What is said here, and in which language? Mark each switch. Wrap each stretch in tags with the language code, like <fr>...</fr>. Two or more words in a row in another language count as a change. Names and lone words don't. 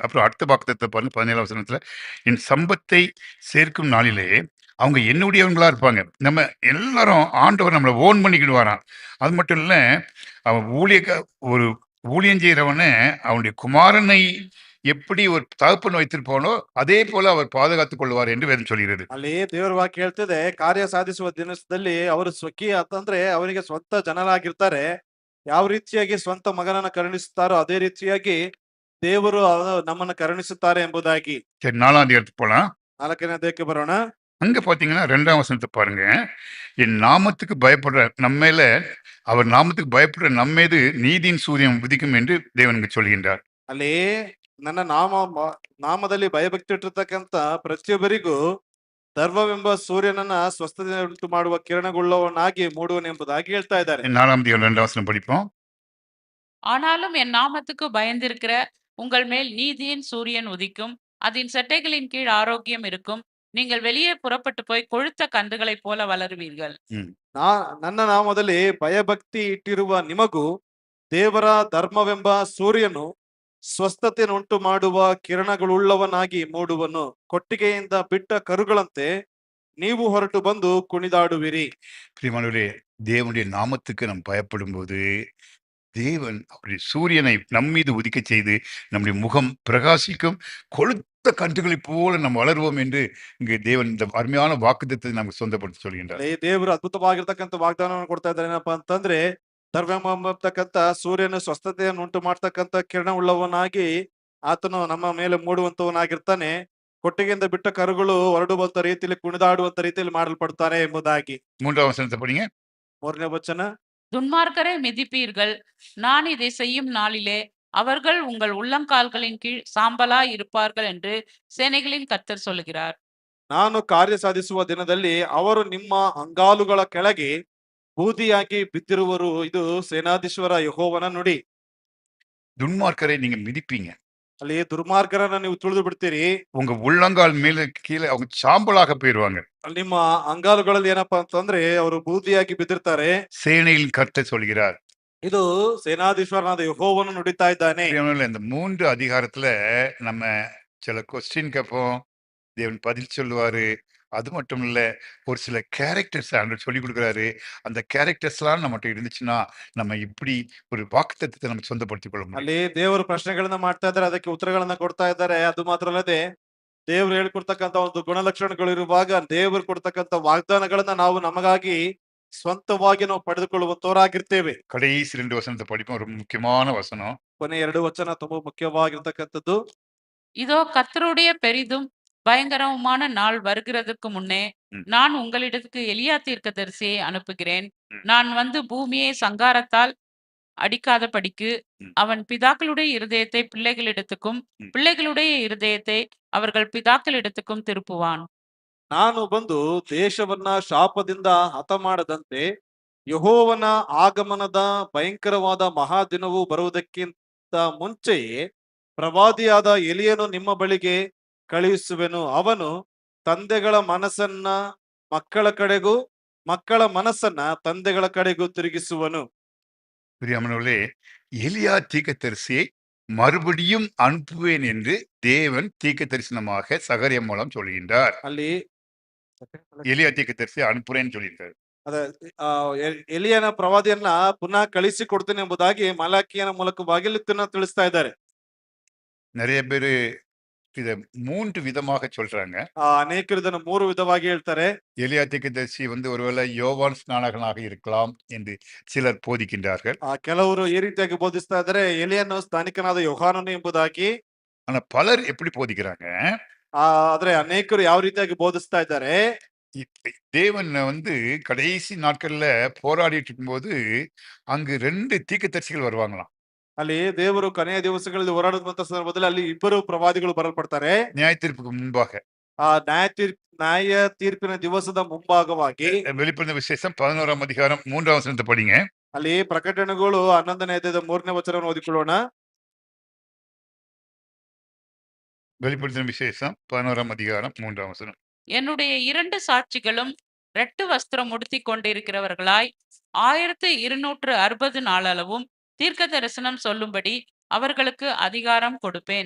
<ta>அப்புறம் அடுத்த வாக்குத்தத்தத்த பாருங்க 17ஆம் வசனத்துல, "என் சம்பத்தை சேர்க்கும் நாளிலே அவங்க என்னுடையவங்களா இருப்பாங்க." நம்ம எல்லாரும் ஆண்டவர் நம்மள ஓன் பண்ணிக்கிடுவாராம். அது மட்டும் இல்ல, அவன் ஒரு ஊழியம் செய்றவன அவனுடைய குமாரனை எப்படி ஒரு தகப்பன் வைத்திருப்பானோ, அதே போல அவர் பாதுகாத்துக் கொள்வார் என்று வேதம் சொல்கிறது.</ta> <kn>ಅಲ್ಲಿ ದೇವರ ವಾಕ್ಯ ಹೇಳ್ತಿದೆ, ಕಾರ್ಯ ಸಾಧಿಸುವ ದಿನದಲ್ಲಿ ಅವರು ಸ್ವಕೀಯ ಅಂತಂದ್ರೆ ಅವರಿಗೆ ಸ್ವಂತ ಜನರಾಗಿರ್ತಾರೆ. ಯಾವ ರೀತಿಯಾಗಿ ಸ್ವಂತ ಮಗನನ್ನ ಕರುಣಿಸುತ್ತಾರೋ ಅದೇ ರೀತಿಯಾಗಿ ದೇವರು ನಮ್ಮನ್ನ ಕರುಣಿಸುತ್ತಾರೆ ಎಂಬುದಾಗಿ.</kn> <ta>சரி 4ஆம் அதிகாரத்துக்கு போலாம்.</ta> <kn>4ನೇ ಅಧ್ಯಾಯಕ್ಕೆ ಬರೋಣ.</kn> <ta>அங்க பார்த்தீங்கன்னா 2ஆம் வசனத்த பாருங்க. என் நாமத்துக்கு பயப்படுற நம்மேல அவர் நாமத்துக்கு பயப்படுற நம்மீது நீதியின் சூரியன் உதிக்கும் என்று தேவன் இங்கு சொல்கின்றார்.</ta> <kn>ಅಲ್ಲಿ ನನ್ನ ನಾಮದಲ್ಲಿ ಭಯಭಕ್ತಿ ಇಟ್ಟಿರ್ತಕ್ಕಂತ ಪ್ರತಿಯೊಬ್ಬರಿಗೂ ಧರ್ಮವೆಂಬ ಸೂರ್ಯನನ್ನ ಸ್ವಸ್ಥತೆ ಉಂಟು ಮಾಡುವ ಕಿರಣಗುಳ್ಳವನಾಗಿ ಮೂಡುವನೆಂಬುದಾಗಿ ಹೇಳ್ತಾ ಇದ್ದಾರೆ.</kn> <ta>4ஆம் அதிகாரம் 2ஆம் வசனம் படிப்போம். ஆனாலும் என் நாமத்துக்கு பயந்திருக்கிற உங்கள் மேல் நீதியின் சூரியன் உதிக்கும். அதன் செட்டைகளின் கீழ் ஆரோக்கியம் இருக்கும். நீங்கள் வெளியே புறப்பட்டு போய் கொழுத்த கன்றுகளைப் போல வளருவீர்கள். ம்.</ta> <kn>ನನ್ನ ನಾಮದಲ್ಲಿ ಭಯಭಕ್ತಿ ಇಟ್ಟಿರುವ ನಿಮಗೂ ದೇವರ ಧರ್ಮವೆಂಬ ಸೂರ್ಯನು ಸ್ವಸ್ಥತೆಯನ್ನುಂಟು ಮಾಡುವ ಕಿರಣಗಳುಳ್ಳವನಾಗಿ ಮೂಡುವನು. ಕೊಟ್ಟಿಗೆಯಿಂದ ಬಿಟ್ಟ ಕರುಗಳಂತೆ ನೀವು ಹೊರಟು ಬಂದು ಕುಣಿದಾಡುವಿರಿ.</kn> <ta>பிரியமானவர்களே, தேவனுடைய நாமத்துக்கு நாம் பயப்படும்போது தேவன் அவருடைய சூரியனை நம்மீது உதிக்கச் செய்து நம்முடைய முகம் பிரகாசிக்கும், கொழுத்த கன்றுகளைப் போல நாம் வளருவோம் என்று இங்கு தேவன் இந்த அருமையான வாக்குத்தத்தத்தை நமக்கு சொந்தப்படுத்தி சொல்கின்றார்.</ta> <kn>ಅಲ್ಲಿ ದೇವರು ಅದ್ಭುತವಾಗಿರ್ತಕ್ಕಂಥ ವಾಗ್ದಾನವನ್ನು ಕೊಡ್ತಾ ಇದ್ದಾರೆ. ಏನಪ್ಪಾ ಅಂತಂದ್ರೆ ಧರ್ಮವೆಂಬತಕ್ಕಂತ ಸೂರ್ಯನ ಸ್ವಸ್ಥತೆಯನ್ನು ಉಂಟು ಮಾಡ್ತಕ್ಕಂಥ ಕಿರಣ ಉಳ್ಳವನಾಗಿ ಆತನು ನಮ್ಮ ಮೇಲೆ ಮೂಡುವಂತವನಾಗಿರ್ತಾನೆ. ಕೊಟ್ಟಿಗೆಯಿಂದ ಬಿಟ್ಟ ಕರುಗಳು ಹೊರಡುವಂತ ರೀತಿಯಲ್ಲಿ ಕುಣಿದಾಡುವಂತ ರೀತಿಯಲ್ಲಿ ಮಾಡಲ್ಪಡ್ತಾರೆ ಎಂಬುದಾಗಿ.</kn> <ta>3ஆம் வசனத்தை படிங்க.</ta> <kn>3ನೇ ವಚನ.</kn> <ta>துன்மார்க்கரை மிதிப்பீர்கள். நான் இதை செய்யும் நாளிலே அவர்கள் உங்கள் உள்ளங்கால்களின் கீழ் சாம்பலாய் இருப்பார்கள் என்று சேனைகளின் கர்த்தர் சொல்லுகிறார்.</ta> <kn>ನಾನು ಕಾರ್ಯ ಸಾಧಿಸುವ ದಿನದಲ್ಲಿ ಅವರು ನಿಮ್ಮ ಅಂಗಾಲುಗಳ ಕೆಳಗೆ ಬೂದಿಯಾಗಿ ಬಿದ್ದಿರುವರು. ಇದು ಸೇನಾಧೀಶ್ವರ ಯೆಹೋವನ ನುಡಿ.</kn> <ta>துன்மார்க்கரை நீங்க மிதிப்பீங்க.</ta> <kn>ಅಲ್ಲಿ ದುರ್ಮಾರ್ಗರನ್ನ ನೀವು ತುಳಿದು ಬಿಡ್ತೀರಿ.</kn> <ta>உங்க உள்ளங்கால் மேல கீழே அவங்க சாம்பலாக போயிருவாங்க.</ta> <kn>ಅಲ್ಲಿ ನಿಮ್ಮ ಅಂಗಾಲುಗಳಲ್ಲಿ ಏನಪ್ಪಾ ಅಂತಂದ್ರೆ ಅವರು ಬೂದಿಯಾಗಿ ಬಿದ್ದಿರ್ತಾರೆ.</kn> <ta>சேனையில் கர்த்தர் சொல்கிறார்.</ta> <kn>ಇದು ಸೇನಾಧೀಶ್ವರನಾದ ಯೆಹೋವನು ನುಡಿತಾ ಇದ್ದಾನೆ.</kn> <ta>பிரியமானவர்களே, இந்த 3 அதிகாரத்துல நம்ம சில கொஸ்டின் கேட்போம். தேவன் பதில் சொல்லுவாரு. அது மட்டும் இல்ல, ஒரு சில கேரக்டர்ஸ் ஆண்டவர் சொல்லிக் கொடுக்குறாரு. அந்த கேரக்டர்ஸ்லாம் நம்மட்ட இருந்துச்சுன்னா, நம்ம இப்படி ஒரு வாக்குத்தத்தத்தை நம்ம சொந்தப்படுத்திக் கொள்ள முடியும்.</ta> <kn>ಅಲ್ಲಿ ದೇವರು ಪ್ರಶ್ನೆಗಳನ್ನ ಮಾಡ್ತಾ ಇದ್ದಾರೆ, ಅದಕ್ಕೆ ಉತ್ತರಗಳನ್ನ ಕೊಡ್ತಾ ಇದ್ದಾರೆ. ಅದು ಮಾತ್ರ ಅಲ್ಲದೆ ದೇವರು ಹೇಳ್ಕೊಡ್ತಕ್ಕಂತ ಒಂದು ಗುಣಲಕ್ಷಣಗಳು ಇರುವಾಗ ದೇವರು ಕೊಡ್ತಕ್ಕಂತ ವಾಗ್ದಾನಗಳನ್ನ ನಾವು ನಮಗಾಗಿ ಸ್ವಂತವಾಗಿ ನಾವು ಪಡೆದುಕೊಳ್ಳುವಂತವರಾಗಿರ್ತೇವೆ.</kn> <ta>கடைசி 2 வசனத்தை படிப்போம். ரொம்ப முக்கியமான வசனம்.</ta> <kn>ಕೊನೆ 2 ವಚನ ತುಂಬಾ ಮುಖ್ಯವಾಗಿರ್ತಕ್ಕಂಥದ್ದು.</kn> <ta>இதோ கர்த்தருடைய பெரிதும் பயங்கரவுமான நாள் வருகிறதற்கு முன்னே ம். நான் உங்களிடத்துக்கு எலியா தீர்க்கதரிசியை அனுப்புகிறேன். ம். நான் வந்து பூமியை சங்காரத்தால் அடிக்காதபடிக்கு ம். அவன் பிதாக்களுடைய இருதயத்தை பிள்ளைகளிடத்துக்கும் ம். பிள்ளைகளுடைய இருதயத்தை அவர்கள் பிதாக்களிடத்துக்கும் திருப்புவான்.</ta> <kn>ನಾನು ಬಂದು ದೇಶವನ್ನ ಶಾಪದಿಂದ ಹತ ಮಾಡದಂತೆ ಯೆಹೋವನ ಆಗಮನದ ಭಯಂಕರವಾದ ಮಹಾದಿನವು ಬರುವುದಕ್ಕಿಂತ ಮುಂಚೆಯೇ ಪ್ರವಾದಿಯಾದ ಎಲಿಯನು ನಿಮ್ಮ ಬಳಿಗೆ ಕಳುಹಿಸುವೆನು. ಅವನು ತಂದೆಗಳ ಮನಸ್ಸನ್ನ ಮಕ್ಕಳ ಕಡೆಗೂ ಮಕ್ಕಳ ಮನಸ್ಸನ್ನ ತಂದೆಗಳ ಕಡೆಗೂ ತಿರುಗಿಸುವನು.</kn> <ta>பிரியமானவர்களே, எலியா தீர்க்கதரிசியை மறுபடியும் அனுப்புவேன் என்று தேவன் தீர்க்க தரிசனமாக சகரியா மூலம் சொல்கின்றார்.</ta> <kn>ಅಲ್ಲಿ</kn> <ta>எலியா தீர்க்கதரிசியை அனுப்புறேன்னு சொல்லியிருக்காரு.</ta> <kn>ಅದ ಎಲಿಯನ ಪ್ರವಾದಿಯನ್ನ ಪುನಃ ಕಳಿಸಿ ಕೊಡ್ತೇನೆ ಎಂಬುದಾಗಿ ಮಲಾಕಿಯನ ಮೂಲಕವಾಗಿ ಇಲ್ಲಿ ತಿಳಿಸ್ತಾ ಇದ್ದಾರೆ.</kn> <ta>நிறைய பேரு இத 3 விதமாக சொல்றாங்க.</ta> <kn>ಅನೇಕರು ಇದನ್ನ 3 ವಿಧವಾಗಿ ಹೇಳ್ತಾರೆ.</kn> <ta>எலியா தீர்க்கதரிசி ஒருவேளை யோவான் ஸ்நானகனாக இருக்கலாம் என்று சிலர் போதிக்கின்றார்கள்.</ta> <kn>ಕೆಲವರು ಈ ರೀತಿಯಾಗಿ ಬೋಧಿಸ್ತಾ ಇದ್ದಾರೆ, ಎಲಿಯನು ಸ್ಥಾನಿಕನಾದ ಯೋಹಾನನು ಎಂಬುದಾಗಿ.</kn> <ta>ஆனா பலர் எப்படி போதிக்கிறாங்க?</ta> <kn>ಆದ್ರೆ ಅನೇಕರು ಯಾವ ರೀತಿಯಾಗಿ ಬೋಧಿಸ್ತಾ ಇದ್ದಾರೆ?</kn> <ta>தேவன் கடைசி நாட்கள்ல போராடிட்டு இருக்கும்போது அங்கு 2 தீர்க்கதரிசிகள் வருவாங்களாம்.</ta> <kn>ಅಲ್ಲಿ ದೇವರು ಕೊನೆಯ ದಿವಸಗಳಲ್ಲಿ ಹೋರಾಡುವಂತ ಸಂದರ್ಭದಲ್ಲಿ ಅಲ್ಲಿ ಇಬ್ಬರು ಪ್ರವಾದಿಗಳು ಬರಲ್ಪಡ್ತಾರೆ.</kn> <ta>நியாய தீர்ப்புக்கு முன்பாக.</ta> <kn>ನ್ಯಾಯ ತೀರ್ಪಿನ ದಿವಸದ ಮುಂಭಾಗವಾಗಿ.</kn> <ta>வெளிப்படுத்தின விசேஷம் 11ஆம் அதிகாரம் 3ஆம் வசனத்தை படிங்க.</ta> <kn>ಅಲ್ಲಿ ಪ್ರಕಟಣೆಗಳು 11ನೇ ಅಧ್ಯಾಯದ 3ನೇ ವಚನವನ್ನು ಓದಿಕೊಳ್ಳೋಣ.</kn> <ta>வெளிப்படுத்தின விசேஷம் 11ஆம் அதிகாரம் 3ஆம் வசனம். என்னுடைய 2 சாட்சிகளும் ரெட்டு வஸ்திரம் உடுத்திக் கொண்டிருக்கிறவர்களாய் 1260 நாளளவும் தீர்க்க தரிசனம் சொல்லும்படி அவர்களுக்கு அதிகாரம் கொடுப்பேன்.</ta>